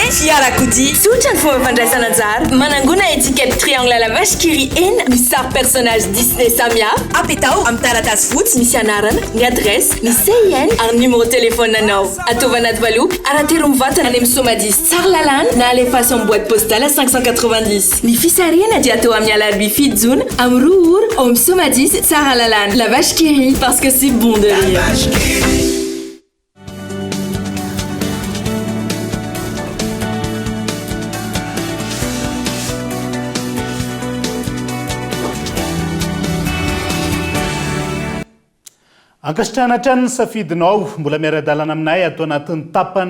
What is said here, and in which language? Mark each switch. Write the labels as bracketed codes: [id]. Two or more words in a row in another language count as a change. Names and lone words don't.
[mg] Fiarakodia tsotra ny fomba fandraisana anjara manangona [fr] étiquette triangle à la vache qui rit [mg] enina misy sary [fr] personnage Disney [mg] samihafa apetao amin'ny taratasy fotsy misy anarana ny adresse ny CIN ary [fr] numéro téléphone [mg] anao ataova anaty valopy aratero mivatana any amin'ny somadis tsara lalàna na alefaso amin'ny [fr] boîte postale [mg] 590 ny fisarihana dia atao amin'ny alarobia fito jona amin'ny roa ora ao amin'ny somadis tsara lalàna [fr] la vache qui rit parce que c'est bon de rire. [mg] Ankasitrahana hatrany ny safidinao mbola miara-dalana aminay atao anatin'ny tapany